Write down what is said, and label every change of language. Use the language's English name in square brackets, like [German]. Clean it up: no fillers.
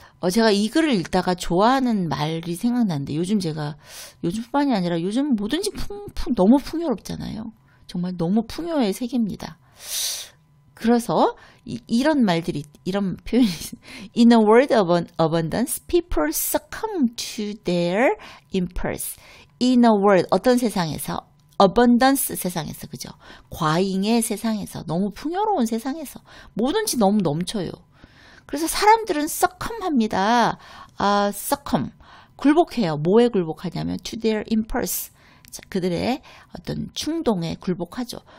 [Korean] 제가 이 글을 읽다가 좋아하는 말이 생각나는데, 요즘뿐만이 아니라 요즘 뭐든지 너무 풍요롭잖아요. 정말 너무 풍요의 세계입니다. 그래서 이런 표현이 [English] In a world of abundance, people succumb to their impulse. In a world, [Korean] 어떤 세상에서? abundance 세상에서, 그죠? 과잉의 세상에서, 너무 풍요로운 세상에서 뭐든지 너무 넘쳐요. 그래서 사람들은 succumb합니다. succumb, 굴복해요. 뭐에 굴복하냐면 [English] to their impulse, [Korean] 그들의 어떤 충동에 굴복하죠.